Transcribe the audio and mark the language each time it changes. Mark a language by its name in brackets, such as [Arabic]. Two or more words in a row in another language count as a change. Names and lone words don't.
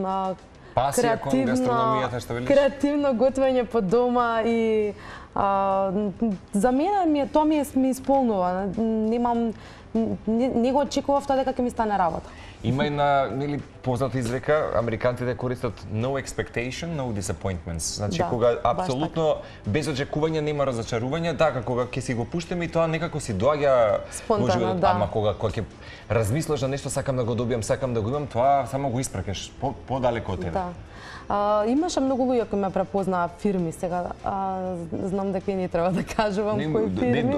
[Macedonian] пасија кон гастрономијата, што велиш? Креативно готвење по дома и за мене тоа ми исполнува. Не го очекував тоа дека ќе ми стане работа. Има и на нели позната изрека, американците користат [English] no expectation, no disappointments. [Macedonian] Значи кога апсолутно без очекување нема разочарување, така кога ќе си го пуштиме и тоа некако си доаѓа спонтано, да. Ама кога ќе размислиш на нешто, сакам да го добијам, сакам да го имам, тоа само го испракаш подалеку од тебе. Да. Имаше многу луѓе кои ме препознаа фирми сега. Знам дека и не треба да кажувам кои фирми.